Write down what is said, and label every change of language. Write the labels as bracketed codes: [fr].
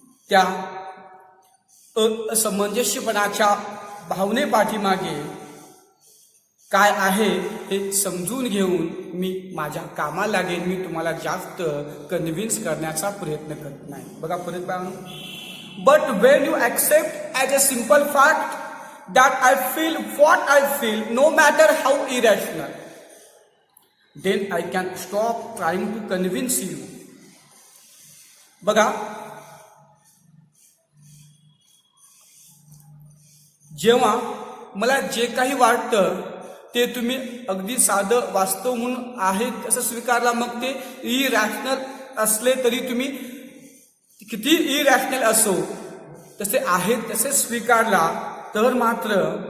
[mr] त्या असमंजस्यपणाच्या भावनेपाठीमागे काय आहे हे समजून घेऊन मी माझ्या कामाला लागेन. मी तुम्हाला जास्त कन्व्हिन्स करण्याचा प्रयत्न करत नाही. बघा परत बाळांनो, [en] But when you accept as a simple fact that I feel what I feel, no matter how irrational, then I can stop trying to convince you. [mr] बघा, जेव्हा मला जे काही वाटतं ते तुम्ही अगदी साधं वास्तव म्हणून आहे तसं स्वीकारला, मग ते इरॅशनल असले तरी तुम्ही किती इरॅशनल असो तसे आहेत तसे स्वीकारला, तर मात्र